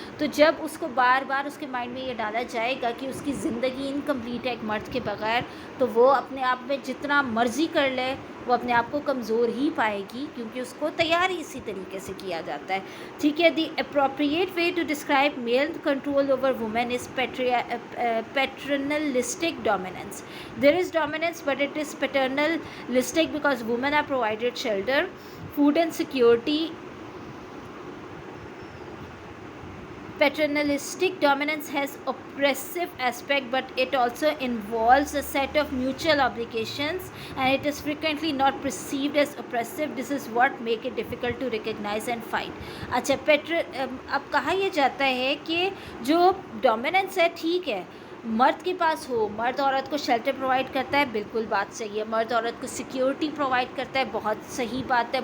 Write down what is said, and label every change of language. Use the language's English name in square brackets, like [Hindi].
[Urdu] تو جب اس کو بار بار اس کے مائنڈ میں یہ ڈالا جائے گا کہ اس کی زندگی انکمپلیٹ ہے ایک مرد کے بغیر، تو وہ اپنے آپ میں جتنا مرضی کر لے وہ اپنے آپ کو کمزور ہی پائے گی، کیونکہ اس کو تیار ہی اسی طریقے سے کیا جاتا ہے. ٹھیک ہے. [English] The appropriate way to describe male control over women is paternalistic dominance. There is dominance but it is paternalistic because women are provided shelter, food and security. Paternalistic dominance has oppressive aspect, but it also involves a set of mutual obligations, and it is frequently not perceived as oppressive. This is what make it difficult to recognize and fight. [Urdu] اچھا، اب کہا یہ جاتا ہے کہ جو dominance ہے ٹھیک ہے مرد کے پاس ہو، مرد عورت کو شیلٹر پرووائڈ کرتا ہے، بالکل بات صحیح ہے. مرد عورت کو سیکیورٹی پرووائڈ کرتا ہے، بہت صحیح بات ہے.